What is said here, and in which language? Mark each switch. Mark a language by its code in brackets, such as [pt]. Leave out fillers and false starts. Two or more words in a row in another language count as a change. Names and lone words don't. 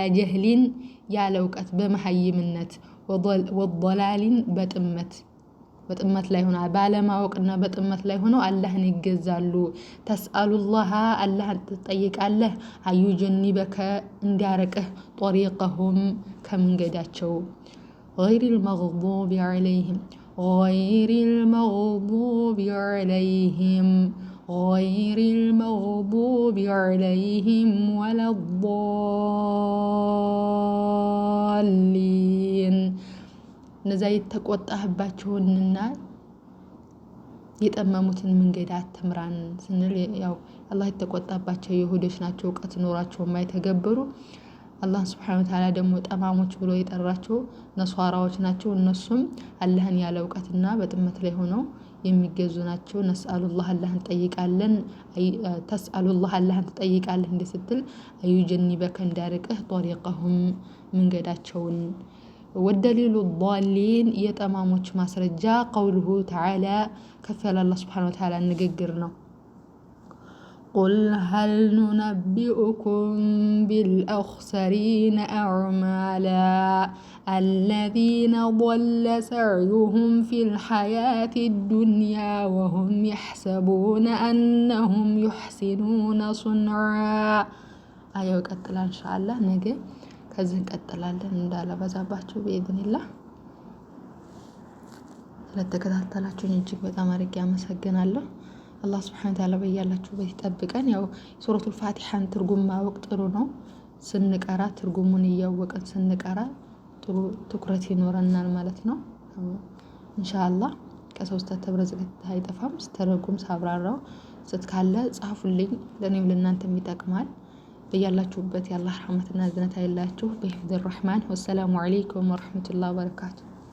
[am] ጀህሊን ያለ እውቀት በመሀይምነት ወضላሊን በጥመት ላይ ሆነ ባለማወቅና በጥመት ላይ ሆነው አላህን ይገዛሉ። ተስአሉላህ አላህን ትጠይቃለህ። አዩጀኒበከ እንዲያረቅህ ጦሪቀሁም ከመንገዳቸው። [ar] غير المغضوب عليهم غير المغضوب عليهم ولا الضالين [am] እነዛ የተቆጣህባቸውንና የጠመሙትን መንገድ አትምራን ስንል ያው አላህ የተቆጣባቸው ይሁዶች ናቸው እውቀት ኖራቸው የማይተገብሩ አላህ [ar] سبحانه وتعالى [am] ደግሞ ጠማሞች ብሎ የጠራቸው ነሷራዎች ናቸው እነሱም አላህን ያለ እውቀትና በጥመት ላይ ሆነው የሚገዙ ናቸው ነስአሉላህ አላህን ጠይቃለን ተስአሉላህ አላህን ትጠይቃለህ እንደ ስትል አዩጀኒበከ እንዳርቀህ ጦሪቀሁም መንገዳቸውን [ar] والدليل الضالين [am] የጠማሞች ማስረጃ [ar] قوله تعالى كفل الله سبحانه [am] وتعالى ንግግር ነው [ar] قل هل ننبئكم بالأخسرين أعمالا الذين ضل سعيهم في الحياة الدنيا وهم يحسبون أنهم يحسنون صنعا [am] አየው ቀጥላ ኢንሻአላህ ነገ ከዚህ እንቀጥላለን እንዳላበዛባችሁ በኢድኒላህ ስለተከታተላችሁኝ እጅግ በጣም አድርጌ አመሰግናለሁ አላህ [ar] سبحانه وتعالى [am] በያላችሁበት ይጠብቀን ያው ሱረቱል ፋቲሃን ትርጉም ማወቅ ጥሩ ነው ስንቀራ ትርጉሙን እያወቀን ስንቀራ ጥሩ ትኩረት ይኖረናል ማለት ነው ኢንሻአላህ ከሶስት ተብረዝገት አይጠፋም ስተረጉም ሳብራራው ስትካለ ጻፉልኝ ለኔም ለእናንተም ይጠቅማል በያላችሁበት ያላህ ረህመትና እዝነት አይላችሁ በሂፍዝ [ar] الرحمن والسلام عليكم ورحمة الله وبركاته